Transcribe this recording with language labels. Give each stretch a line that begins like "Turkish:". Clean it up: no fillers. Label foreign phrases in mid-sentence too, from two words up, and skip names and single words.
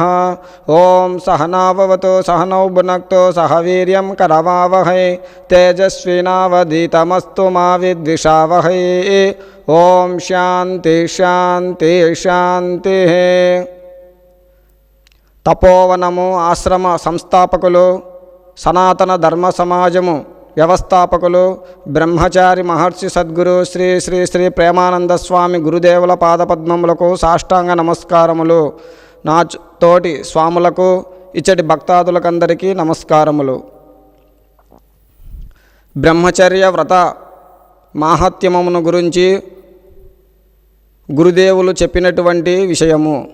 Sanskrit: ओम सहनाववतु सहनौ भुनक्तु सह वीर्यं करवावहै तेजस्विनावधीतमस्तु मा विद्विषावहै। ओम शांति शांति शांति।
Telugu: తపోవనము ఆశ్రమ సంస్థాపకులు సనాతన ధర్మ సమాజము వ్యవస్థాపకులు బ్రహ్మచారి మహర్షి సద్గురు శ్రీ శ్రీ శ్రీ ప్రేమానంద స్వామి గురుదేవుల పాదపద్మములకు సాష్టాంగ నమస్కారములు. నా తోటి స్వాములకు ఇచ్చటి భక్తాదులకందరికీ నమస్కారములు. బ్రహ్మచర్య వ్రత మాహాత్మ్యమును గురించి గురుదేవులు చెప్పినటువంటి విషయము.